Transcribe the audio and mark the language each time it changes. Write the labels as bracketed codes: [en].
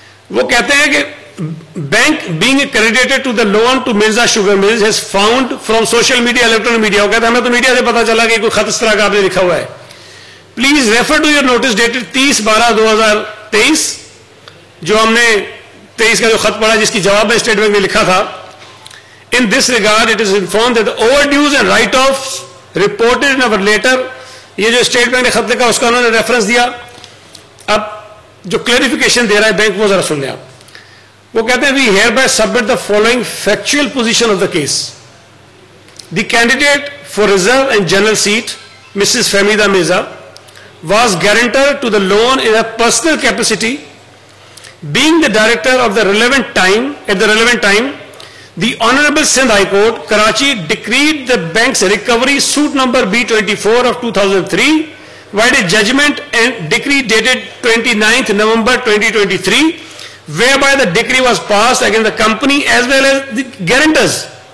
[ur] وہ کہتے ہیں کہ [en] Bank being credited to the loan to Mirza sugar mills has found from social media electronic media. [ur] وہ کہتے ہیں ہمیں تو میڈیا سے پتا چلا کہ کوئی خط اس طرح کا آپ نے لکھا ہوا ہے. [en] please refer to your notice dated 30/12/2023, [ur] جو ہم نے 23 کا جو خط پڑھا جس کی جواب میں اسٹیٹ بینک نے لکھا تھا. [en] In this regard, it is informed that the overdues and write-offs reported in our letter, [ur] یہ جو اسٹیٹ بینک نے خط لکھا اس کا انہوں نے ریفرنس دیا. اب جو کلیریفیکیشن دے رہا ہے بینک وہ ذرا سن لیں آپ. وہ کہتے ہیں [en] we hereby submit the following factual position of the case. The candidate for reserve and general seat, Mrs. Fahmida Mirza, was guarantor to the loan in a personal capacity. Being the director of the relevant time, at the relevant time, the Honorable Sindh High Court, Karachi, decreed the bank's recovery suit number B24 of 2003, vide a judgment and decree dated 29th November 2023, whereby the decree was passed against the company as well as the guarantors.